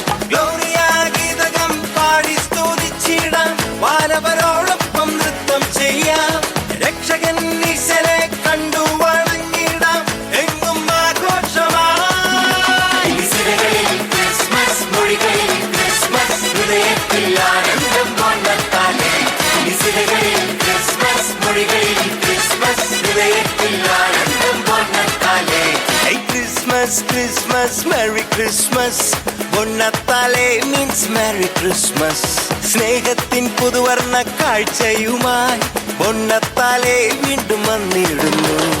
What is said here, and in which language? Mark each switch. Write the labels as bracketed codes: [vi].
[ml] Gloria ഗീതകം പാടി സ്തുതിച്ചിടാം, വാനവരോടൊപ്പം നൃത്തം ചെയ്യാം, രക്ഷകൻ ഈശനെ കണ്ടു വണങ്ങിടാം, എങ്ങും ആഘോഷമായി. ക്രിസ്മസ് മൊഴികളിൽ ക്രിസ്മസ്, ഹൃദയത്തിൽ ആനന്ദം ബൊണ്ണത്താലെ. ക്രിസ്മസ് മൊഴികളിൽ ക്രിസ്മസ്, ഹൃദയത്തിൽ ആനന്ദം ബൊണ്ണത്താലെ. [en] Christmas, Christmas, Merry Christmas. ബൊണ്ണത്താലെ means Merry Christmas. [ml] സ്നേഹത്തിൻ പുതുവർണ്ണ കാഴ്ചയുമായി ബൊണ്ണത്താലെ വീണ്ടും വന്നിടുന്നു.